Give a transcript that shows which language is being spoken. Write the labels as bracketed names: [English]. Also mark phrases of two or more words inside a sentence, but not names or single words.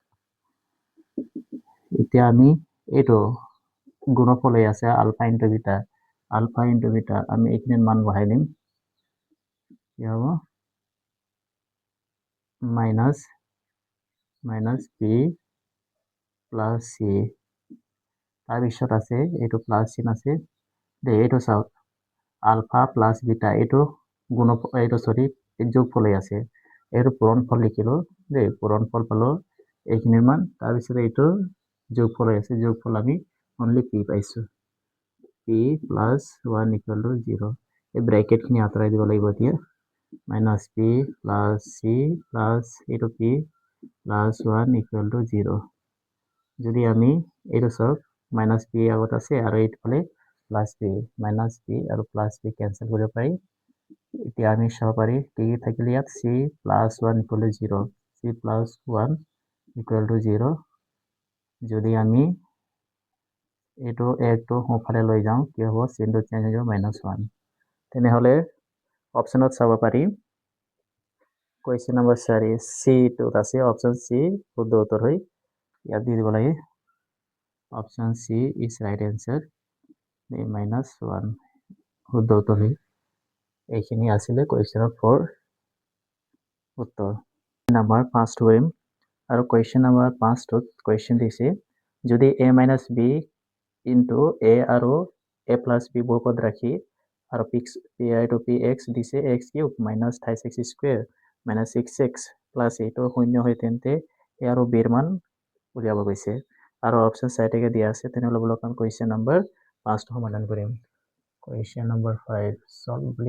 [Assamese] এতিয়া আমি এইটো গুণফল হৈ আছে [English] alpha into beta [Assamese] আমি এইখিনিৰ মান বহাই দিম কি হ'ব [English] minus b plus c [Assamese] তাৰপিছত আছে এইটো প্লাস চিন আছে দে এইটো চাওক [English] alpha plus beta [Assamese] এইটো এইটো সরি যোগফল হৈ আছে এইটো পূৰণফল লিখিলো দে পূৰণফল পালো এইখিনিৰ মান তাৰপিছত এইটো যোগফল হৈ আছে যোগফল আমি অনলি পি পাইছো [English] p plus 1 equal to 0 [Assamese] এই ব্র্যাকেটখিনি আঁতৰাই দিব লাগিব এতিয়া [English] minus p plus c plus [Assamese] এইটো [English] p plus 1 equal to 0 [Assamese] যদি আমি এইটো চাওক minus p আগত আছে আৰু এইফালে [English] plus p minus p [Assamese] আৰু [English] plus p cancel [Assamese] কৰিব পাৰি এতিয়া আমি চাব পাৰি কি থাকিলে ইয়াত [English] c plus 1 equal to 0 c plus 1 equal to 0 [Assamese] যদি আমি এইটো একটো সোঁফালে লৈ যাওঁ কি হ'ব চিনটো চেঞ্জ হৈ যাব -1 তেনেহ'লে অপচনত চাব পাৰি কুৱেশ্যন নম্বৰ 4 সি টোত আছে অপচন সি শুদ্ধ উত্তৰ হয় ইয়াত দি দিব লাগে [English] option c is right answer [Assamese] -1 শুদ্ধ উত্তৰ হয় এইখিনি আছিলে কুৱেশ্যনৰ 4 উত্তৰ নম্বৰ 5 টো কৰিম আৰু কুৱেশ্যন নম্বৰ 5 টোত কুৱেশ্যন দিছে যদি [English] a minus b into a [Assamese] আৰু [English] a plus b [Assamese] বহুপদ ৰাখি আৰু px দিছে [English] x cube minus 28x square minus 6x plus 8 [Assamese] শূন্য হয় তেন্তে a আৰু b ৰ মান উলিয়াব গৈছে আৰু অপচন চাইটেকে দিয়া আছে তেনেহ'লে বলক আমি কুৱেশ্যন নম্বৰ 5 টো সমাধান কৰিম কুৱেশ্যন নম্বৰ 5 সলভ বুলি